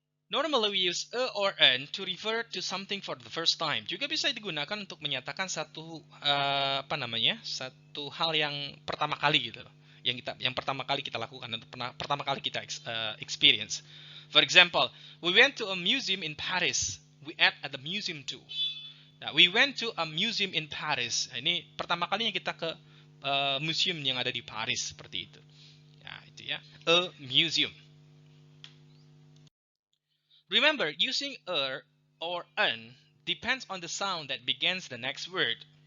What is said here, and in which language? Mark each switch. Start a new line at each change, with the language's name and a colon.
English: Normally we use a or an to refer to something for the first time.
Indonesian: Juga bisa digunakan untuk menyatakan satu satu hal yang pertama kali gitu. yang pertama kali kita lakukan dan pertama kali kita experience.
English: For example, we went to a museum in Paris. We ate at the museum too. Nah, we went to a museum in Paris.
Indonesian: Nah, ini pertama kalinya kita ke museum yang ada di Paris, seperti itu. Nah, itu ya, a museum.
English: Remember, using a or an depends on the sound that begins the next word.